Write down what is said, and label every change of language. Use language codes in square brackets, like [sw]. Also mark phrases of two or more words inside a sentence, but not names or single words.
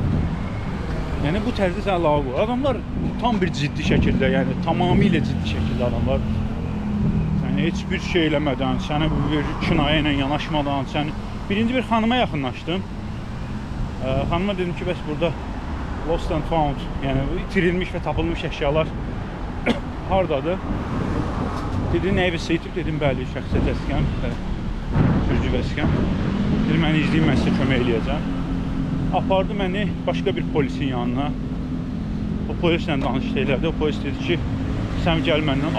[az] Yəni bu tərzdə sən lağa qoy. Adamlar tam bir ciddi şəkildə, yəni tamamilə ciddi şəkildə adamlar yəni heç bir şey eləmədən, sənə bir kinayə ilə yanaşmadan, sən birinci bir xanıma yaxınlaşdım. Xanıma dedim ki, bəs burada [en] lost and found, [az] yəni itirilmiş və tapılmış əşyalar hardadır? Dedi, nə evi seyitib? Dedim, bəli, şəxsiyyət vəsiqəm, sürücü vəsiqəm. Dedim, məni izləyim, mən sizə kömək eləyəcəm. Apardı məni başqa bir polisin yanına. O polislə danışdı elədi. O polis dedi ki, sən gəl məndən.